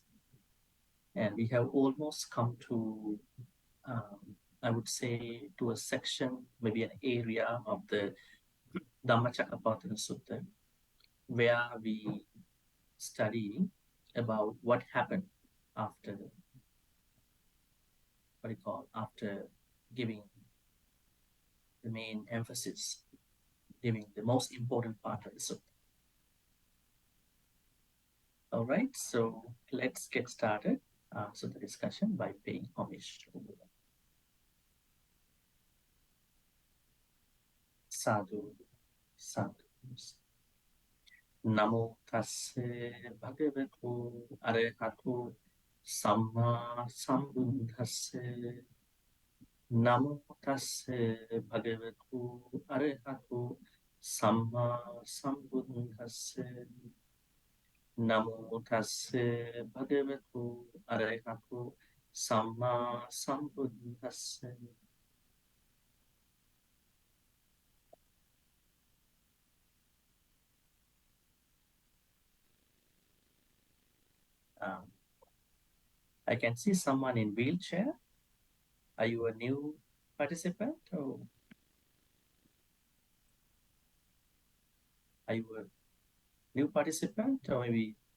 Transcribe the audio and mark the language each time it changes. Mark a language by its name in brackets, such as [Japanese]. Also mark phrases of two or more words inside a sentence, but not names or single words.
[English] And we have almost come to, I would say, to a section, maybe an area of the Dhammacakkappavattana Sutta, where we study about what happened after, after giving the main emphasis, giving the most important part of the sutta. All right, so let's get started. The discussion by paying homage to [Pali] sadhu, sadhu. Namo tasse bhagavato arahato samma sambuddhasse. Namo tasse bhagavato arahato samma sambuddhasse. Namo tasse bhagavato arahato samma sambuddhasse. [English] I can see someone in wheelchair. Are you a new participant, or are you a new participant, or maybe?